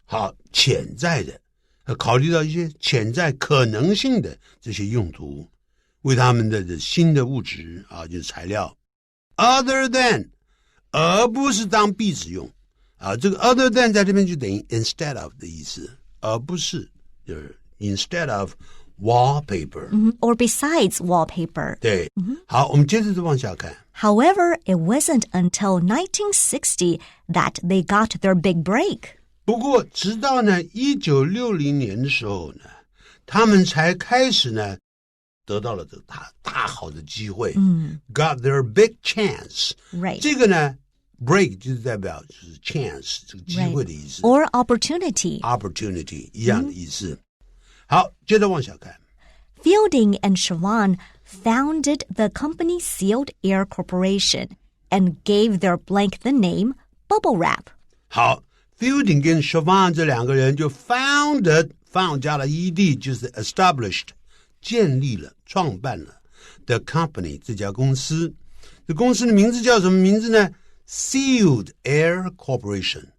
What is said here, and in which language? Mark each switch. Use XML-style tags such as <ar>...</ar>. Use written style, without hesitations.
<zh>好，潜在的，考虑到一些潜在可能性的这些用途，为他们的新的物质就是材料。 Other than 而不是当壁纸用这个 other than 在这边就等于 instead of 的意思，而不是就是</zh> <en>instead of wallpaper， or besides wallpaper。</en> <zh>对，好，我们接着就往下看。</zh> <en>However, it wasn't until 1960 that they got their big break。</en> <zh>不过直到呢1960年的时候呢，他们才开始呢得到了这个大好的机会，</zh> <en>got their big chance。 Right。</en> <zh>这个呢 break 就是代表就是 chance 这个机会的意思，</zh> <en>or opportunity。</en> <zh>opportunity 一样的意思。好，接着往下看。</zh> <en>Fielding and Siobhan founded the company Sealed Air Corporation and gave their blank the name Bubble Wrap。</en> <zh>好， Fielding 跟 Siobhan 这两个人就 found 加了 ed 就是 established 建立了创办了</zh> <en>the company</en> <zh>这家公司。这公司的名字叫什么名字呢？</zh> <en>Sealed Air Corporation。</en>